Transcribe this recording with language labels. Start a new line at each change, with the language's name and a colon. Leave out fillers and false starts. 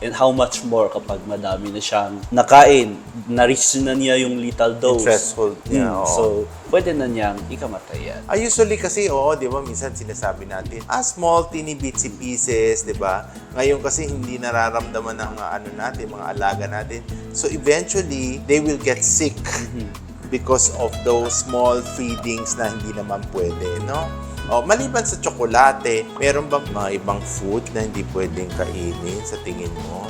English: And how much more
Filipino: kapag madami na siyang nakain, na-reach na niya yung lethal dose, Threshold niya. so pwede na niyang ikamatay yan. Usually kasi, di ba, minsan sinasabi natin,
English: small, teeny bitsy pieces,
Filipino: di ba? Ngayon kasi hindi nararamdaman ng mga alaga natin.
English: So eventually, they will get sick because of those small feedings
Filipino: na hindi naman pwede, no? Maliban sa tsokolate, meron ba mga ibang food na hindi pwedeng kainin sa tingin mo?